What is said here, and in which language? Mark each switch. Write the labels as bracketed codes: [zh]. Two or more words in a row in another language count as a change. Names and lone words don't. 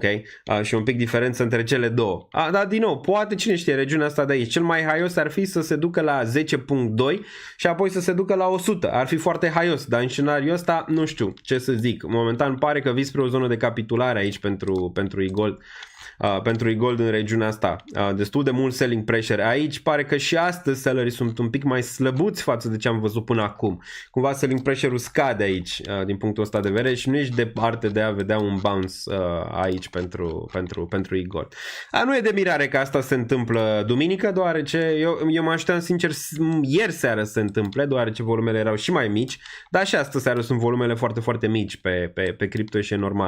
[ro] Și un pic diferență între cele două. Dar din nou, poate cine știe regiunea asta de aici. Cel mai haios ar fi să se ducă la 10.2 și apoi să se ducă la 100. Ar fi foarte haios, dar în scenariul ăsta nu știu ce să zic. Momentan pare că vii spre o zonă de capitulare aici pentru e-gold. Pentru e-gold în regiunea asta. Destul de mult [en] selling pressure. [ro] Aici pare că și astăzi sellerii sunt un pic mai slăbuți față de ce am văzut până acum. Cumva [en] selling pressure-ul [ro] scade aici din punctul ăsta de vedere și nu ești departe de a vedea un bounce aici pentru e-gold. Nu e de mirare că asta se întâmplă duminică, deoarece eu mă așteptam sincer ieri seară să se întâmple, deoarece volumele erau și mai mici, dar și astă seară sunt volumele foarte, foarte mici pe cripto și e normal.